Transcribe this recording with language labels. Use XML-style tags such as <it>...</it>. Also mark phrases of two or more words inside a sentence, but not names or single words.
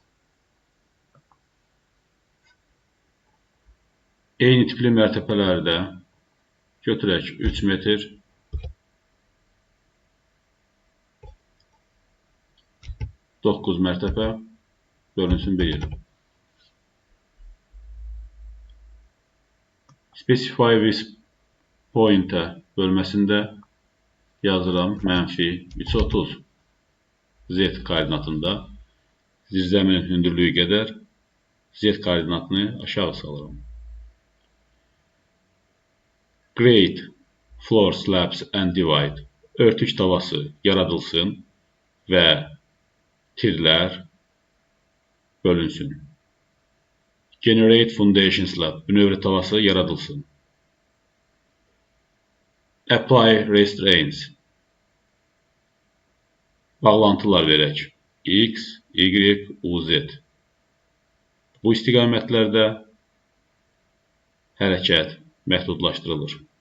<az>Eyni tipli mərtəbələrdə götürək 3 metr, 9 mərtəbə bölünsün 1 yerə.</az> <en>Specify with Pointer</en> <az>bölməsində yazıram -330 Z koordinatında zirzəminin hündürlüyü qədər Z koordinatını aşağı salıram.</az> <en>Create floor slabs and divide</en> <az>örtük tavası yaradılsın və tirlər bölünsün.</az> <en>Generate foundation slab</en> <az>bünövrə tavası yaradılsın.</az> <en>Apply restraints</en> <az>bağlantılar verək. X, Y, U, Z. Bu istiqamətlərdə hərəkət məhdudlaşdırılır.</az>